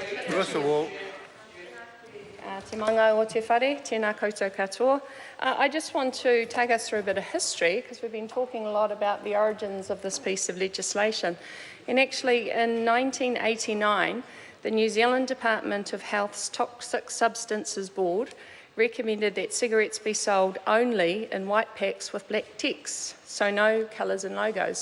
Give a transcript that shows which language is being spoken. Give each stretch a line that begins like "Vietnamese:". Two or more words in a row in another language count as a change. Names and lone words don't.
English: First of all,
Māori: Te manga o te whare, tēnā koutou katoa.
English: I just want to take us through a bit of history, because we've been talking a lot about the origins of this piece of legislation. And actually, in 1989, the New Zealand Department of Health's Toxic Substances Board recommended that cigarettes be sold only in white packs with black text, so no colours and logos.